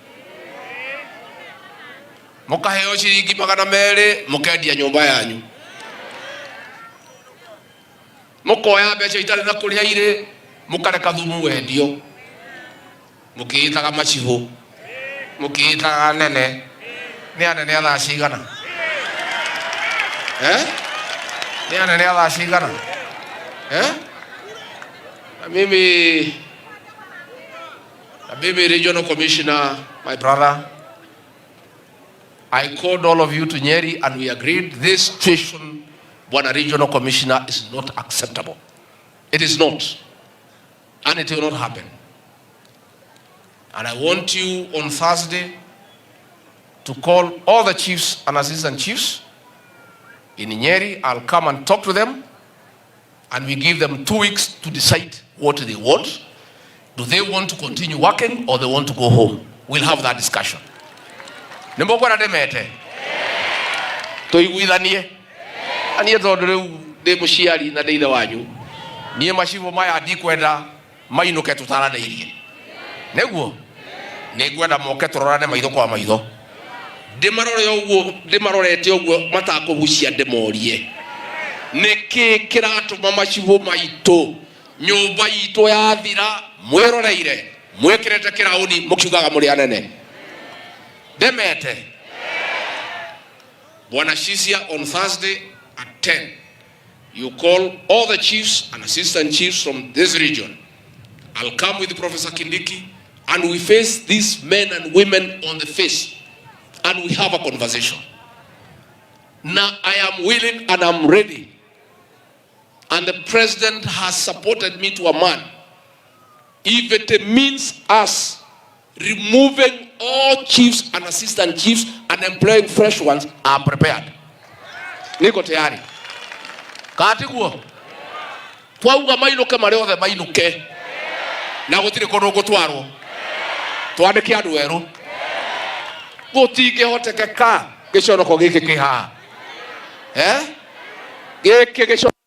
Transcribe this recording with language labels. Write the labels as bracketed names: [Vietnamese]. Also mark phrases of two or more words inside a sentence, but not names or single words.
[Kikuyu] mukaheo ciringi 200 mukendia nyumba yanyu, mukoya mbeca itari na kuria ire mukareka thumu wendio, mukiitaga machivo mukiitaga nene ni anene athaa cigana ni anene athaa cigana [English] mimi Regional Commissioner, my brother, I called all of you to Nyeri and we agreed this situation, Bwana Regional Commissioner, is not acceptable. It is not. And it will not happen. And I want you on Thursday to call all the chiefs and assistant chiefs in Nyeri. I'll come and talk to them and we give them 2 weeks to decide what they want. Do they want to continue working or they want to go home? We'll have that discussion. [Kikuyu] Nimbo na demete. Toiguithanie. Anie tondu riu ndi muciari na ndi ithe wanyu. Nie macibo maya ndikwenda mainuke tutaraneirie. Neguo nĩngwenda moke tũrorane maitho kwa maitho. Ndimarorete ũguo matakũgucia ndĩmorie. Nĩkĩ kĩratũma macibo maitũ nyũmba itũ yathira mwĩroreire mwĩkĩrĩte kĩraũni mũkiugaga mũrĩ anene? Ndemete. [English] Bwana Shisia, on Thursday at 10, you call all the chiefs and assistant chiefs from this region. I'll come with Professor Kindiki and we face these men and women on the face and we have a conversation. Now I am willing and I'm ready. And the president has supported me to a man. If it means us removing all chiefs and assistant chiefs and employing fresh ones, I'm prepared. [Swahili] Niko tayari. [Kikuyu] Katiguo. Twauga mainuke mari othe mainuke. Na gutire kundu gutwarwo. Twandike andu eru. Gutingĩhotekeka gĩconoko gĩkĩ kĩha. Gĩkĩ gĩconoko.